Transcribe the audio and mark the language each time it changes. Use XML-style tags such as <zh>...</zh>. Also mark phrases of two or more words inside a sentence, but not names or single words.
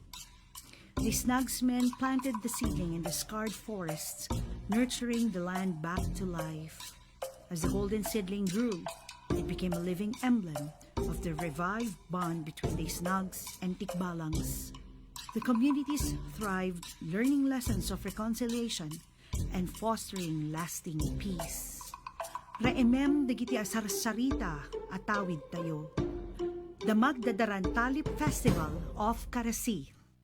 <en>The Snugs men planted the seedling in the scarred forests, nurturing the land back to life. As the golden seedling grew, it became a living emblem of the revived bond between the Snugs and Tikbalangs. The communities thrived, learning lessons of reconciliation and fostering lasting peace.</en> <ilo>Raemem dagiti asarsarita atawid tayo.</ilo> <en>The Magdadaran Talip Festival of Carasi.</en>